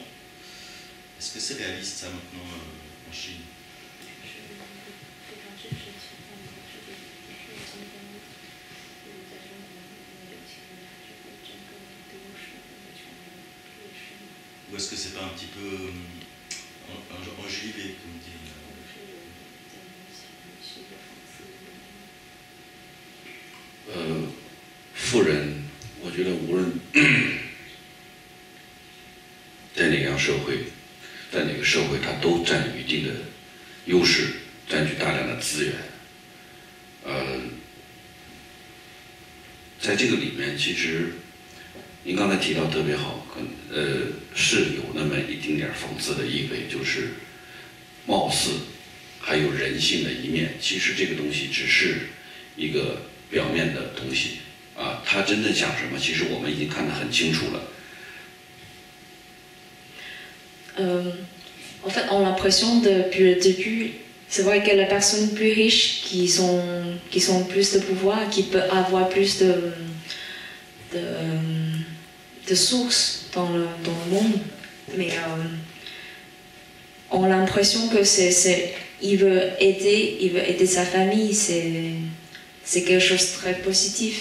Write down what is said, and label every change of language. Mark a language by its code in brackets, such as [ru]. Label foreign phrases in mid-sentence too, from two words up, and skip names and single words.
[fr] Est-ce que c'est réaliste ça maintenant en Chine? Ou est-ce que c'est pas un petit peu enjolivé, comme on dit? [zh] 富人，我觉得无论在哪样社会，在哪个社会，他都占有一定的优势，占据大量的资源。在这个里面，其实您刚才提到特别好，是有那么一丁点讽刺的意味，就是貌似还有人性的一面。其实这个东西只是一个表面的东西啊，他真正想什么，其实我们已经看得很清楚了。 [fr] En fait, on a l'impression depuis le début c'est vrai que les personnes plus riches qui ont plus de pouvoir, qui peuvent avoir plus de sources dans le monde, mais ont l'impression que il veut aider sa famille, c'est quelque chose de très positif.